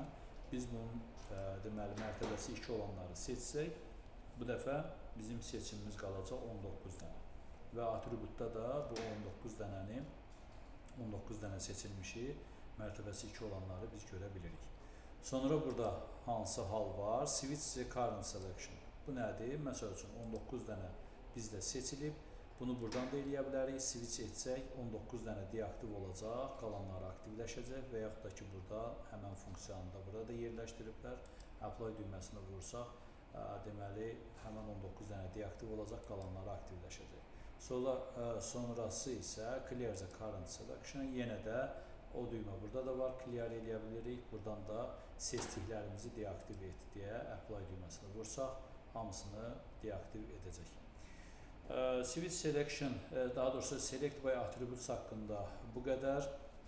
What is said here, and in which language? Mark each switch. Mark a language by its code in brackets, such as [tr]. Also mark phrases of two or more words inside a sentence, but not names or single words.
[az] Biz bunun deməli, mərtəbəsi 2 olanları seçsək, bu dəfə bizim seçimimiz qalacaq 19 dənə. Və atributda da bu 19 dənə seçilmişi, mərtəbəsi 2 olanları biz görə bilirik. Sonra burada hansı hal var? [en] Switch the current selection. [az] Bu nədir? Məsəl üçün 19 dənə bizdə seçilib. Bunu buradan da eləyə bilərik. Switch etsək 19 dənə deaktiv olacaq, qalanları aktivləşəcək və yaxud da ki, burada həmən funksiyanı da burada yerləşdiriblər. Apply düyməsini vursaq, deməli, həmən 19 dənə deaktiv olacaq, qalanları aktivləşəcək. Sonrası isə [en] clear the current selection. [az] Yenə də o düymə burada da var, clear eləyə bilirik. Buradan da seçdiklərimizi deaktiv et deyə apply düyməsini vursaq, hamısını deaktiv edəcək. [en] Switch Selection, [az] daha doğrusu [en] Select by Attributes [az] haqqında bu qədər.